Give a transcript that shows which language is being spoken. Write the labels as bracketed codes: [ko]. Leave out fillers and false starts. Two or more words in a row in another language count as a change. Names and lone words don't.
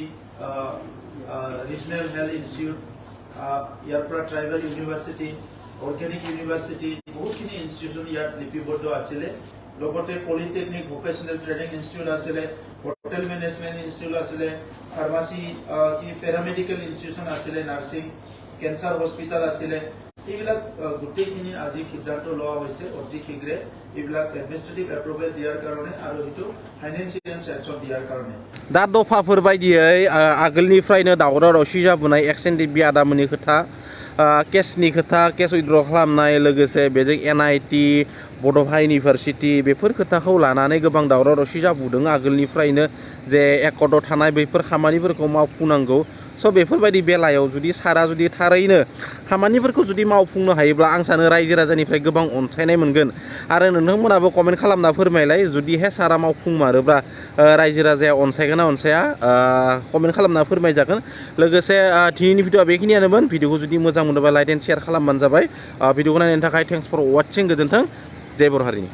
[en] Regional Health Institute [as] ইয়াৰ পৰা [en] Tribal University Organic University [as] বহুতখিনি ইনষ্টিটিউশ্যন ইয়াত লিপিবদ্ধ আছিলে লগতে [en] Polytechnic Vocational Training Institute [as] আছিলে [en] Hotel Management Institute [as] আছিলে [en] Pharmacy Paramedical Institution [as] আছিলে [en] Nursing Cancer Hospital [as] আছিলে এইবিলাক গোটেইখিনি আজি সিদ্ধান্ত লোৱা হৈছে অতি শীঘ্ৰে এইবিলাক [en] administrative approval [as] দিয়াৰ কাৰণে আৰু সেইটো [en] financial sanction [as] দিয়াৰ কাৰণে [brx] दा दफाफोर बायदियै आगोलनिफ्रायनो दावराव दावसि जाबोनाय एक्स एनडिपि आदामोननि खोथा केसनि खोथा [en] case withdraw [brx] खालामनाय लोगोसे बेजों NIT बड'फा इउनिभार्सिटि बेफोर खोथाखौ लानानै गोबां दावराव दावसि जाबोदों आगोलनिफ्रायनो जे एकर्डआव थानाय बैफोर खामानिफोरखौ मावफुंनांगौ स' बेफोरबायदि बेलायाव जुदि सारा जुदि थारैनो खामानिफोरखौ जुदि मावफुंनो हायोब्ला आं सानो रायजो राजानिफ्राय गोबां अनसायनाय मोनगोन आरो नोंथांमोनाबो कमेन्ट खालामना फोरमायलाय जुदिहाय सारा मावफुंमारोब्ला रायजो राजाया अनसायगोन ना अनसाया कमेन्ट खालामना फोरमायजागोन लोगोसे दिनैनि भिडिअआ बेखिनियानोमोन भिडिअखौ जुदि मोजां मोनोबा [en] like and share [brx] खालामबानो जाबाय भिडिअखौ नायनायनि थाखाय [en] thanks for watching [brx] गोजोन्थों जय बर' हारिनि